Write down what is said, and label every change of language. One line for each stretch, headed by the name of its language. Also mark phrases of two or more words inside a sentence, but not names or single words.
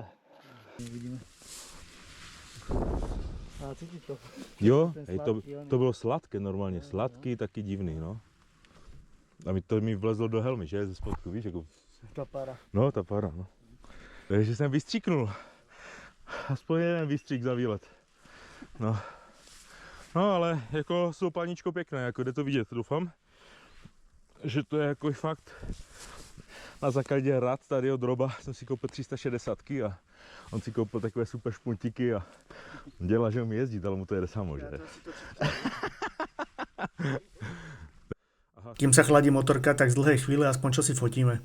Slovak: Vidíme. A cítiť to.
Czech: Jo, Ten hej, sladký, on- to bylo sladké normálně, sladký, taky divný, no. A to mi vlezlo do helmy, že, ze spodku, víš, jako,
Slovak: Tá para.
Czech: no, ta para, no. Takže jsem vystříknul. Aspoň jeden výstřík za výlet. No. No, ale jako jsou paníčko pěkné, jako jde to vidět, doufám. Že to je jako fakt na základě rad tady od Roba jsem si koupil 360 a on si koupil takové super špuntíky a dělá, že umí jezdit, ale mu to jede samo, že?
Slovak: Kým sa chladí motorka, tak z dlhej chvíle aspoň čo si fotíme.